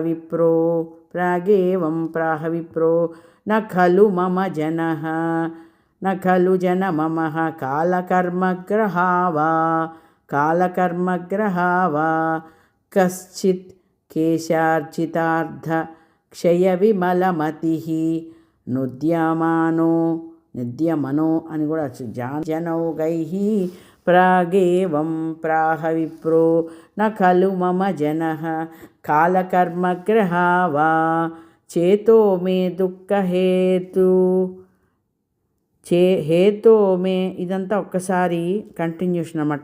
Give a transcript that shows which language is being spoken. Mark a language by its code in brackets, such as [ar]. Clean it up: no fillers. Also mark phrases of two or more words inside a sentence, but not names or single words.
[sa] प्राह विप्रो न खलु मम जनः न खलु जनममः कालकर्मग्रहा वा कश्चित् केशार्चितार्थक्षयविमलमतिः నిద్యమనో [te] అని కూడా [sa] జనౌగైః ప్రాగేవం ప్రాహ విప్రో న ఖలు మమ జనః కాలకర్మగ్రహా వా చేతో మే హేతో మే [te] ఇదంతా ఒక్కసారి కంటిన్యూషన్ అన్నమాట.